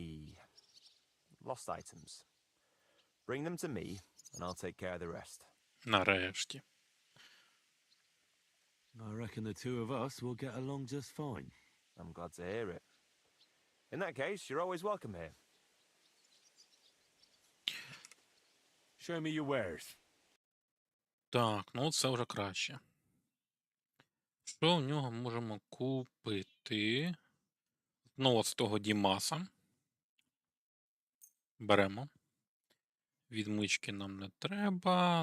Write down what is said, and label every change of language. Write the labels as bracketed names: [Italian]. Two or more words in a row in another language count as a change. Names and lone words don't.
[English] lost items, bring them to me, and I'll take care of the rest. [Ukrainian] Нарешті. [English] I reckon the two of us will get along just fine. I'm glad to hear it. In that case, you're always welcome here. Show me your wares. [Ukrainian] Так, ну це вже краще. Що в нього можемо купити? Знову з того Дімаса. Беремо. Відмички нам не треба.